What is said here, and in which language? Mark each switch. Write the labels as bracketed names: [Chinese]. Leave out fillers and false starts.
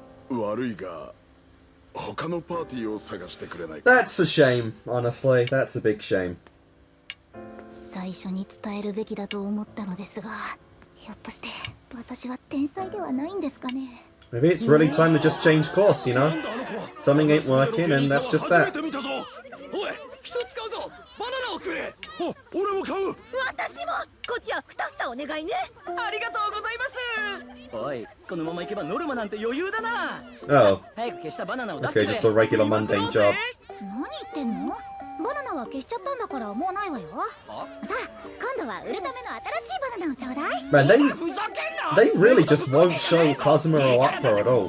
[Japanese] 悪いが、他のパーティーを探してくれないか？ [English] That's a shame, honestly. That's a big shame. [Japanese] 最初に伝えるべきだと思ったのですが、ひょっとして私は天才ではないんですかね。 [English] Maybe it's really time to just change course, you know? Something ain't working, and that's just that. [Japanese] おい、一つ買うぞ。バナナをくれ。俺も買う。私もこっちは2房お願いね。ありがとうございます。おい、このまま行けばノルマなんて余裕だな。 [English] Oh, [Japanese] 早く消したバナナを出して [English] okay, [Japanese] くれ。 [English] just a regular mundane job. [Japanese] 何言ってんの？バナナは消しちゃったんだからもうないわよ。さあ、今度は売るための新しいバナナをちょうだい。 [English] Man, [Japanese] ふざけんな。 [English] they really just won't show Cosmo or Opera at all.